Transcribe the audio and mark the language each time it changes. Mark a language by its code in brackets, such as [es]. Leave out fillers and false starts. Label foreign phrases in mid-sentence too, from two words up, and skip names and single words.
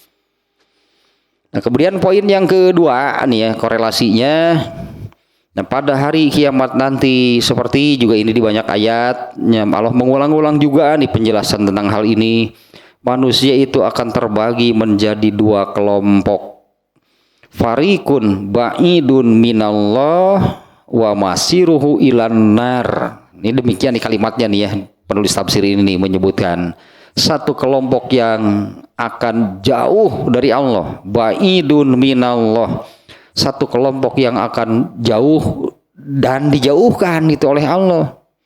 [id] Nah, kemudian poin yang kedua nih ya, korelasinya. Nah, pada hari kiamat nanti seperti juga ini di banyak ayat, Allah mengulang-ulang juga nih penjelasan tentang hal ini. Manusia itu akan terbagi menjadi dua kelompok. [ar] فريق بعيد من الله ومصيره إلى النار. [id] Ini demikian nih kalimatnya nih ya, penulis tafsir ini nih menyebutkan satu kelompok yang akan jauh dari Allah, [ar] بعيد من الله, [id] satu kelompok yang akan jauh dan dijauhkan itu oleh Allah.